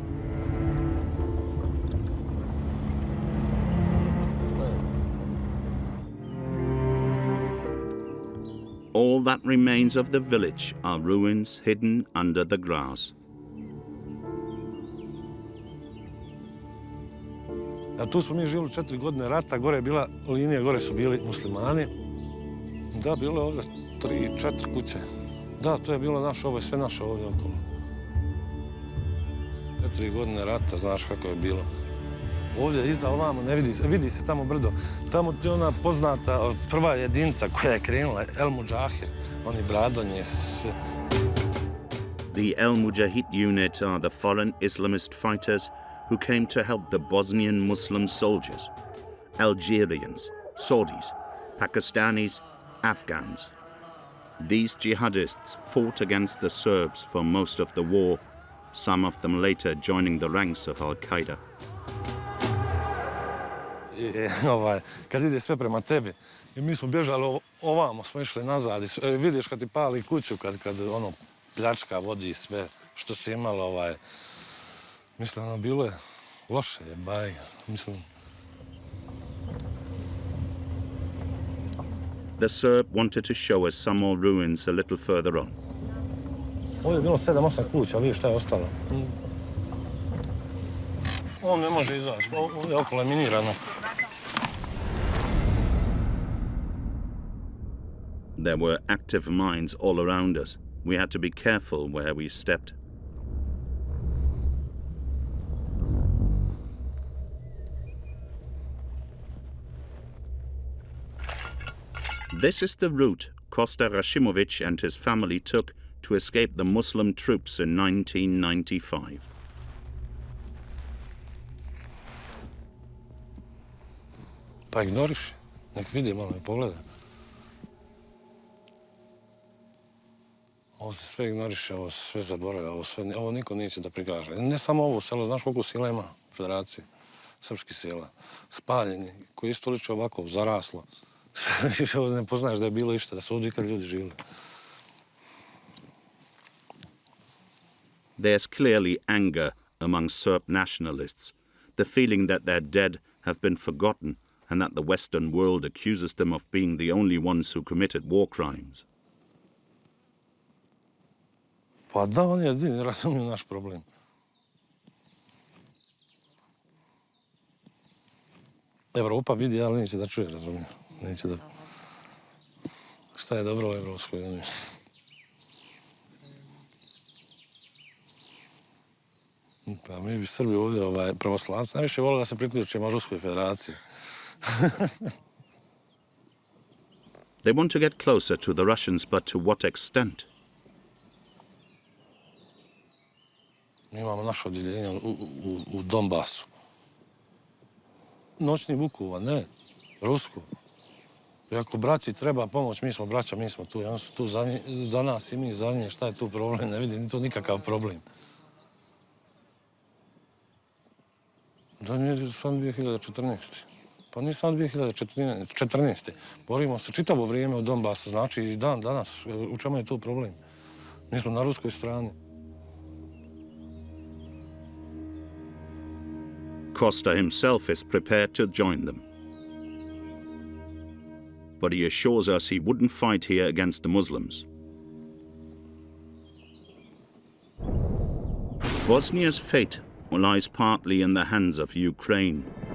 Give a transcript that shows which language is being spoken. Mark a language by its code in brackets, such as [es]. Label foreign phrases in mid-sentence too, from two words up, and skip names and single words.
[en] All that remains of the village are ruins hidden under the grass. [sr] A tu smo mi živjeli 4 godine rata, gore je bila linija, gore su bili muslimani. Da, bilo je ovdje 3-4 kuće. Da, to je bilo naše, ovo je sve naše ovdje okolo. 4 godine rata, znaš kako je bilo. Ovdje iza ovamo ne vidi se tamo brdo. Tamo je ona poznata prva jedinica koja je krenula, El Mujahid, oni bradonje, sve. [en] The El Mujahid unit are the foreign Islamist fighters who came to help the Bosnian Muslim soldiers, Algerians, Saudis, Pakistanis, Afghans. These jihadists fought against the Serbs for most of the war, some of them later joining the ranks of Al-Qaeda. [sr] Kad ide sve prema tebi, i mi smo bježali ovamo, smo išli nazad, vidiš kad ti pali kuću, kad ono pljačka vodi sve što si imalo, mislim, ono bilo je loše, jebaj, mislim. [en] The Serb wanted to show us some more ruins a little further on. [sr] Ovdje je bilo 7-8 kuća, vidiš šta je ostalo. On ne može izaći, ovdje okolo je minirano. [en] There were active mines all around us. We had to be careful where we stepped. This is the route Kosta Rashimovic and his family took to escape the Muslim troops in 1995. [sr] Pa ignoriš, nek vidi malo i pogleda. Ovo se sve ignoriše, ovo se sve zaboravlja, ovo niko neće da prikaže. Ne samo ovo selo, znaš koliko sela ima u federaciji, srpskih sela. Spaljeni, koji isto liče ovako, zaraslo. Ne poznaješ da je bilo išta, da su ovdje kad ljudi živjeli. [en] There's clearly anger among Serb nationalists, the feeling that their dead have been forgotten and that the Western world accuses them of being the only ones who committed war crimes. [sr] Pa da, oni jedini razumiju naš problem. Evropa vidi, ali neće da čuje, razumiju. Neće da... Šta je dobro u Evropskoj uniji? Pa mi bi Srbi ovdje pravoslavci najviše volili da se priključimo Ruskoj federaciji. [en] They want to get closer to the Russians, but to what extent? [sr] Mi imamo naše odjeljenje u Donbasu. Noćni Vukova, ne, Rusku. I ako braći treba pomoć, mi smo braća, mi smo tu. Oni su tu za nas i mi za njih. Šta je tu problem? Ne vidim tu nikakav problem. Da nije sam 2014. Pa nije sam 2014. Borimo se čitavo vrijeme u Donbasu, znači i dan danas. U čemu je tu problem? Mi smo na ruskoj strani. [en] Kosta himself is prepared to join them. But he assures us he wouldn't fight here against the Muslims. Bosnia's fate lies partly in the hands of Ukraine.